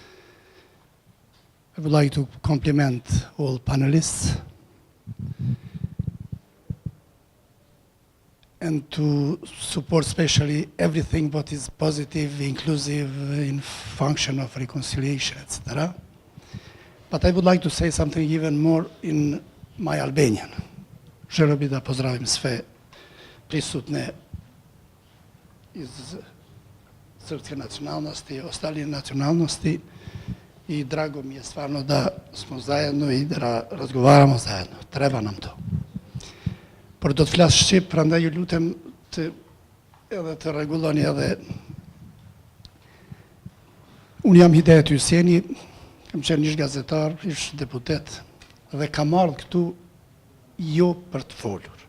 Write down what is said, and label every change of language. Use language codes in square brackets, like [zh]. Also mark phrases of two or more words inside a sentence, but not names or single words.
[en] I would like to compliment all panelists and to support especially everything what is positive, inclusive, in function of reconciliation, etc. But I would like to say something even more in my Albanian. [bs] Želio bih da pozdravim sve prisutne iz srpske nacionalnosti, ostali nacionalnosti i drago mi je stvarno da smo zajedno i da razgovaramo zajedno. Treba nam to. [sq] Por do të flas shqip, prandaj ju lutem edhe të rregulloni edhe. Unë jam Hidayet Hyseni, kam qenë ish gazetar, ish deputet dhe kam ardhur këtu jo për të folur.